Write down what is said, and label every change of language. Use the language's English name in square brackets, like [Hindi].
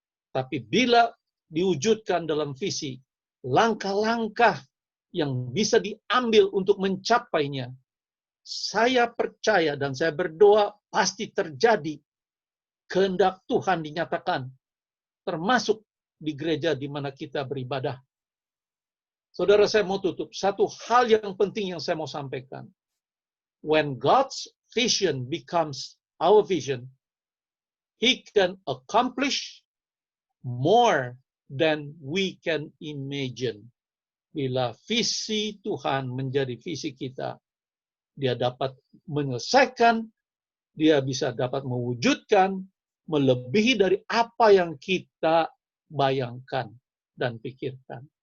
[Indonesian] Tapi bila diwujudkan dalam visi, langkah-langkah yang bisa diambil untuk mencapainya, saya percaya dan saya berdoa pasti terjadi. Kehendak Tuhan dinyatakan, termasuk di gereja di mana kita beribadah. Saudara, saya mau tutup. Satu hal yang penting yang saya mau sampaikan. [English] When God's vision becomes our vision, He can accomplish more than we can imagine. [Indonesian] Bila visi Tuhan menjadi visi kita, Dia dapat menyelesaikan, Dia bisa dapat mewujudkan, melebihi dari apa yang kita bayangkan dan pikirkan.